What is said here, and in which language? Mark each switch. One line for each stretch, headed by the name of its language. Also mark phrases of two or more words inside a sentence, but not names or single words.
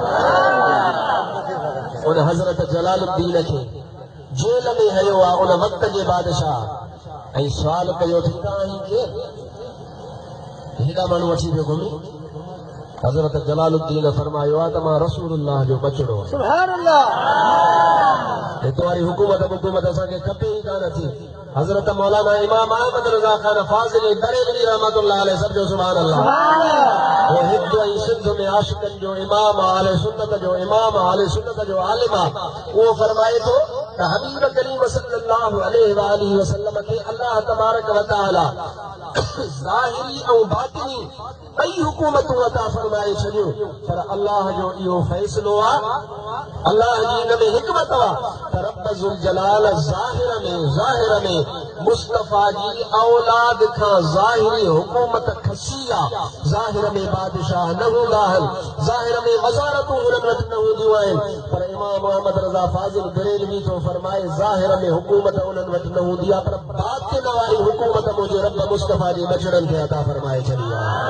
Sindhi: उन हज़रत जलालुद्दीन खे जेल में हयो आहे उन वक़्त जे बादशाह ऐं सुवाल कयो थींदा आहिनि केरु हेॾा माण्हू वठी पियो घुमी हज़रत जलालुद्दीन फरमायो आहे त मां रसूलुल्लाह जो बचड़ो
Arabic: سبحان الله
Sindhi: हिते वारी हुकूमत असांखे खपे ई कान थी हज़रत मौलाना इमाम अहमद रज़ा खान फाज़िल बरेलवी
Arabic: رحمة الله عليه
Sindhi: सभु
Arabic: سبحان الله
Sindhi: वो हिंद ऐं सिंध में आशिकनि जो इमाम आले सुन्नत जो इमाम आले सुन्नत जो आलिम आहे उहो फरमाए थो त हबीब करीम
Arabic: صلى الله عليه وآله وسلم
Sindhi: खे अल्लाह
Arabic: تبارك وتعالى
Sindhi: ज़ाहिरी ऐं बातिनी ॿई हुकूमतूं अता फरमाए छॾियूं पर अल्लाह जो इहो फ़ैसिलो आहे अल्लाह जी हिन में हिकमत आहे त रब
Arabic: ذو الجلال
Sindhi: ज़ाहिर में मुस्तफ़ा जी औलाद खां ज़ाहिरी हुकूमत खसी आहे ज़ाहिर में बादशाह न हूंदा आहिनि ज़ाहिर में वज़ारतूं हुननि वटि न हूंदियूं आहिनि पर इमाम अहमद रज़ा फाज़िल बरेलवी थो फरमाए ज़ाहिर में हुकूमत उन्हनि वटि न हूंदी आहे पर बातिन वारी हुकूमत मुंहिंजे रब मुस्तफ़ा जी बचड़नि खे अता फरमाए छॾी आहे